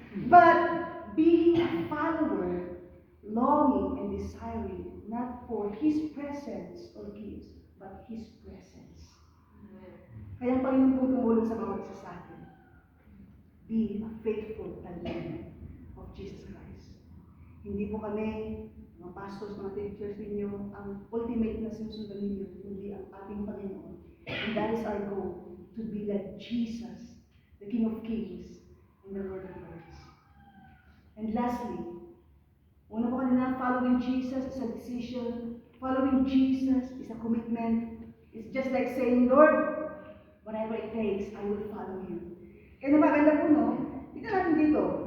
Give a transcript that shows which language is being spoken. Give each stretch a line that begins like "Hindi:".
English: But, being a follower, longing and desiring, not for His presence or gifts, but His presence.
Filipino: Kaya ang Panginoon po tumulong sa bawat isa sa atin.
English: Be a faithful talmid of Jesus Christ.
Filipino: Hindi po kami, mga pastors, mga teachers ninyo, ang ultimate na sinusundan ninyo, kundi ang ating Panginoon.
English: And that is our goal, to be like Jesus, the King of Kings, and the Lord of Lords. And lastly,
Filipino: una po kanina,
English: following Jesus is a decision. Following Jesus is a commitment. It's just like saying, Lord, whatever it takes, I will follow you.
Filipino: Kaya na maganda po, no? Tignan natin dito.